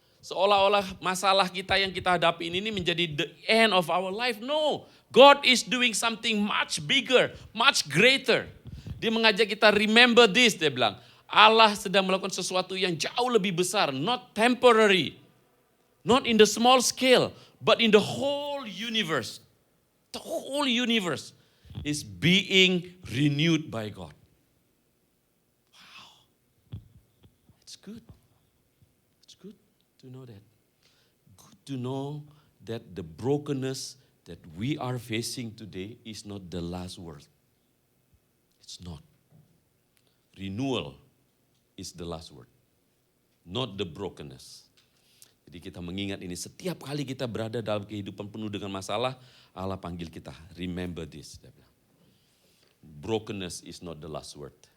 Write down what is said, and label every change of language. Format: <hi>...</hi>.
<id>Seolah-olah masalah kita yang kita hadapi ini menjadi</id> <en>the end of our life. No, God is doing something much bigger, much greater.</en> <id>Dia mengajak kita</id> <en>remember this,</en> <id>dia bilang. Allah sedang melakukan sesuatu yang jauh lebih besar,</id> <en>not temporary. Not in the small scale, but in the whole universe. The whole universe is being renewed by God. Wow. It's good. It's good to know that. Good to know that the brokenness that we are facing today is not the last word. It's not. Renewal is the last word. Not the brokenness.</en> <id>Jadi kita mengingat ini setiap kali kita berada dalam kehidupan penuh dengan masalah, Allah panggil kita,</id> <en>remember this. Brokenness is not the last word.</en>